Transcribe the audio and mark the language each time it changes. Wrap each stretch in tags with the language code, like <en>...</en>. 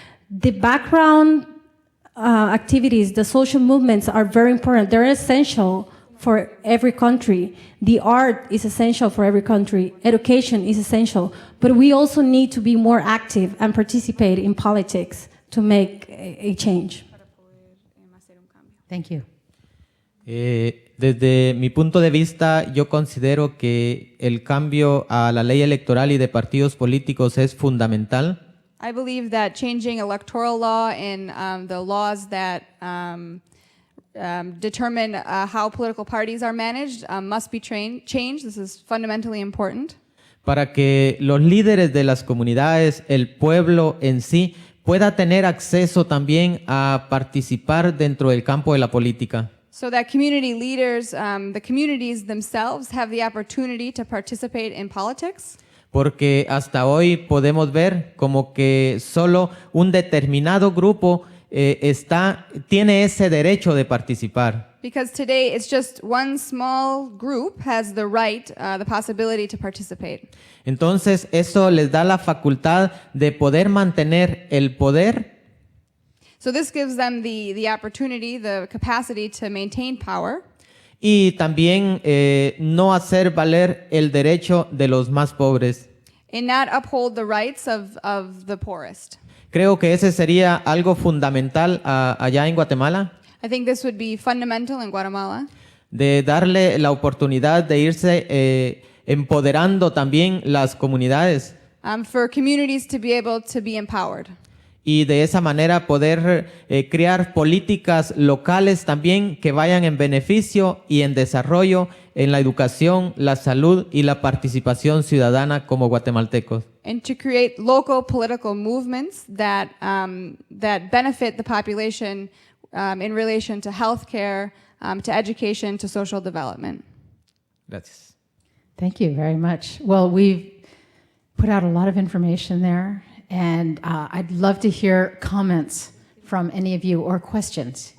<en>The background activities, the social movements are very important. They're essential for every country. The art is essential for every country. Education is essential. But we also need to be more active and participate in politics to make a change. Thank you.</en> <es>Desde mi punto de vista, yo considero que el cambio a la ley electoral y de partidos políticos es fundamental.</es> <en>I believe that changing electoral law and the laws that determine how political parties are managed must be changed. This is fundamentally important.</en> <es>Para que los líderes de las comunidades, el pueblo en sí, pueda tener acceso también a participar dentro del campo de la política.</es> <en>So that community leaders, the communities themselves, have the opportunity to participate in politics.</en> <es>Porque hasta hoy podemos ver como que solo un determinado grupo tiene ese derecho de participar.</es> <en>Because today it's just one small group has the right, the possibility to participate.</en> <es>Entonces eso les da la facultad de poder mantener el poder.</es> <en>So this gives them the opportunity, the capacity to maintain power.</en> <es>Y también no hacer valer el derecho de los más pobres.</es> <en>And not uphold the rights of the poorest.</en> <es>Creo que ese sería algo fundamental allá en Guatemala.</es> <en>I think this would be fundamental in Guatemala.</en> <es>De darle la oportunidad de irse empoderando también las comunidades.</es> <en>For communities to be able to be empowered.</en> <es>Y de esa manera poder crear políticas locales también que vayan en beneficio y en desarrollo en la educación, la salud y la participación ciudadana como guatemaltecos.</es> <en>And to create local political movements that benefit the population in relation to healthcare, to education, to social development.</en> <es>Gracias.</es> <en>Thank you very much. Well, we've put out a lot of information there, and I'd love to hear comments from any of you or questions.</en>